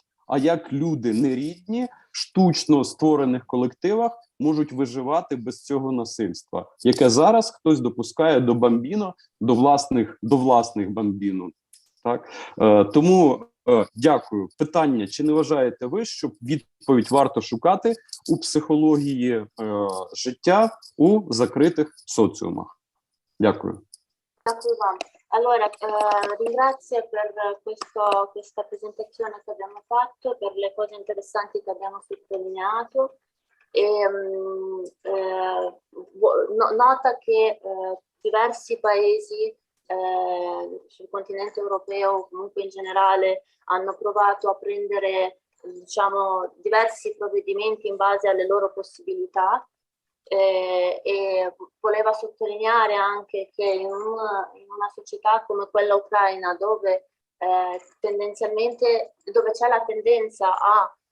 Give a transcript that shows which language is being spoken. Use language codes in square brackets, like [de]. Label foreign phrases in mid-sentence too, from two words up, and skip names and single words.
[uk] А як люди нерідні, штучно створених колективах можуть виживати без цього насильства, яке зараз хтось допускає до бамбіно, до власних бамбіно. Так? Тому дякую. Питання, чи не вважаєте ви, що відповідь варто шукати у психології життя у закритих соціумах? Dякую. [it] Grazie вам. Allora, ringrazio per questa presentazione che abbiamo fatto, per le cose interessanti che abbiamo sottolineato. Nota che diversi paesi sul continente europeo o comunque in generale hanno provato a prendere, diciamo, diversi provvedimenti in base alle loro possibilità, e voleva sottolineare anche che in una società come quella ucraina, dove tendenzialmente c'è la tendenza a